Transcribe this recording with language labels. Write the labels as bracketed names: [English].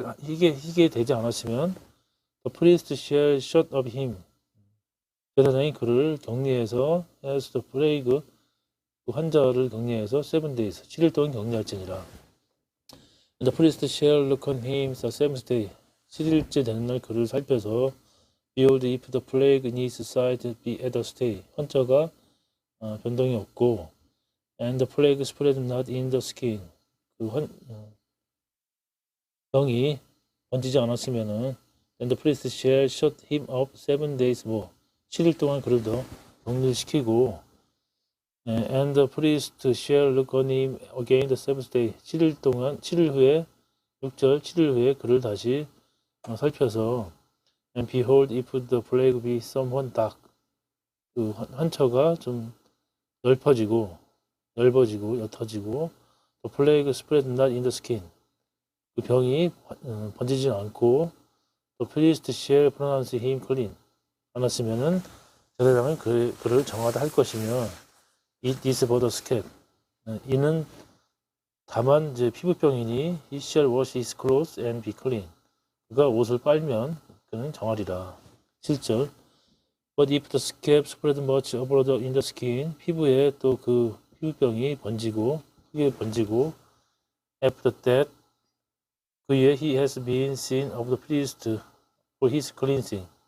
[Korean] 희게 되지 않았으면 [English] the priest shall shut up him. [Korean] 제사장이 그를 격리해서 [English] as the plague [Korean] 그 환자를 격리해서 [English] 7 days [Korean] 7일 동안 격리할지니라. [English] And the priest shall look on him the seventh day. [Korean] 7일째 되는 날 그를 살펴서 [English] behold if the plague in his side be at a stay. [Korean] 환자가 변동이 없고 [English] and the plague spread not in the skin. [Korean] 그 병이 번지지 않았으면은 [English] and the priest shall shut him up 7 days more. [Korean] 7일 동안 그를 더 격리시키고 [English] and the priest shall look on him again the seventh day. [Korean] 7일 후에 6절 7일 후에 그를 다시 살펴서 [English] and behold if the plague be somewhat dark. [Korean] 그 환처가 좀 넓어지고 옅어지고 [English] the plague spread not in the skin. [Korean] 그 병이 번지지 않고 [English] the priest shall pronounce him clean. [Korean] 않았으면은 제사장은 그를 정하다 할 것이며 [English] it is but a scab. [Korean] 이는 다만 이제 피부병이니 [English] he shall wash his clothes and be clean. [Korean] 그가 옷을 빨면 그는 정하리라. 7절. [English] But if the scab spread much abroad in the skin. [Korean] 피부에 또 그 피부병이 크게 번지고 [English] after that [Korean] 그 이에 [English] he has been seen of the priest for his cleansing.